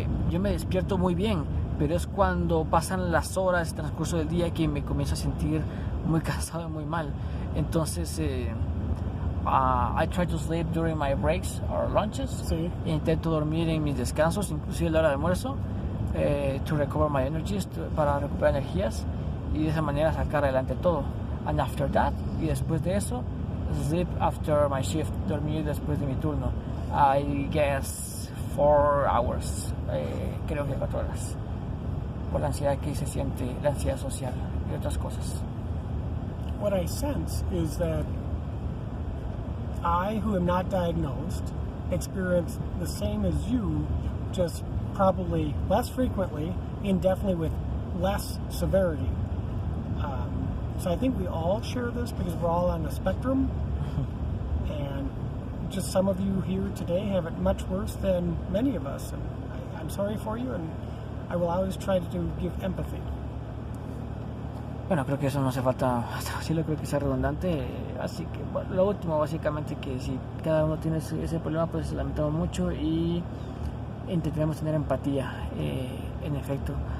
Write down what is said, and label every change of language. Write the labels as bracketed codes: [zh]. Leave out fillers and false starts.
[es] Yo me despierto muy bien, pero es cuando pasan las horas, el transcurso del día, que me comienzo a sentir muy cansado y muy mal. Entonces, [en] I try to sleep during my breaks or lunches. [es] Sí. Intento dormir en mis descansos, inclusive a la hora de almuerzo, [en] to recover my energies, [es] para recuperar energías y de esa manera sacar adelante todo. [en] And after that, [es] y después de eso, [en] sleep after my shift, [es] dormir después de mi turno. [en] I guess 4 hours, [es] creo que 4 horas, por la ansiedad que se siente, la ansiedad social y otras cosas. [en] What I sense is that I, who am not diagnosed, experience the same as you, just probably less frequently and definitely with less severity. So I think we all share this because we're all on the spectrum, and just some of you here today have it much worse than many of us, and I'm sorry for you, and I will always try to give empathy. [es] Bueno, creo que eso no hace falta, sí lo creo que sea redundante, así que bueno, lo último básicamente, que si cada uno tiene ese problema, pues lamentamos mucho y intentamos tener empatía, en efecto.